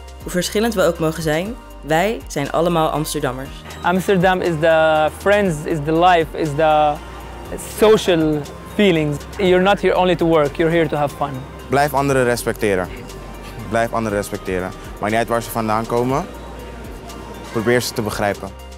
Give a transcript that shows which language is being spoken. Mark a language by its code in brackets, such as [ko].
[nl] Hoe verschillend we ook mogen zijn, wij zijn allemaal Amsterdammers. [en] Amsterdam is the friends, is the life, is the social feelings. You're not here only to work, you're here to have fun. [nl] Blijf anderen respecteren. Blijf anderen respecteren. Maakt niet uit waar ze vandaan komen. Probeer ze te begrijpen.